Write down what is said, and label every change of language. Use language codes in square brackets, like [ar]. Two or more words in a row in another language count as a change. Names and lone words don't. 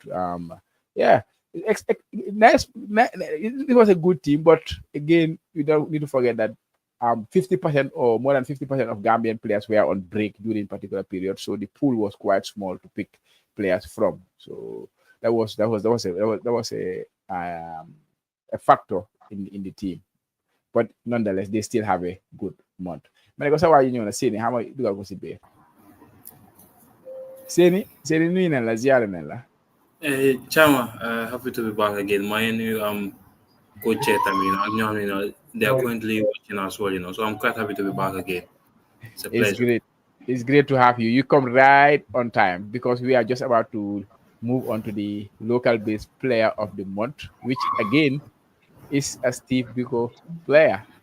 [en] Yeah, it was a good team, but again, you don't need to forget that 50% or more than 50% of Gambian players were on break during particular period, so the pool was quite small to pick players from. So that was a factor in the team. But nonetheless, they still have a good month. [wo] Man, ko sa waa yi ñëw na Séni xam nga dugal ko si biir. Séni nuyu nañ la ziyaare nañ la. [en] Hey, Chama, happy to be back again. My new coach, they are currently watching as well, so I'm quite happy to be back again. It's a It's pleasure. great. It's great to have you. You come right on time because we are just about to move on to the local based player of the month, which again is a Steve Biko player.